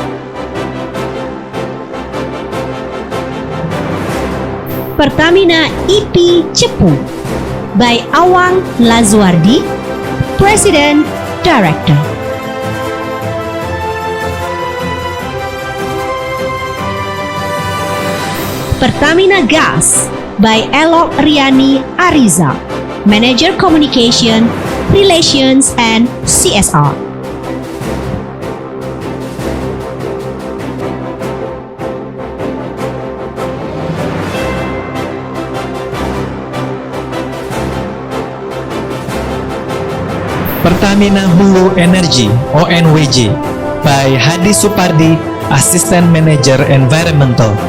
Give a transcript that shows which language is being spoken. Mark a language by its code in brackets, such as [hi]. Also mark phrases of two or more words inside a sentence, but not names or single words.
[en] Pertamina EP Cepu by Awang Lazuardi, President Director. Pertamina Gas by Elok Riani Ariza, Manager Communication, Relations, and CSR. Pertamina Hulu Energy (ONWG) by Hadi Supardi, Assistant Manager Environmental.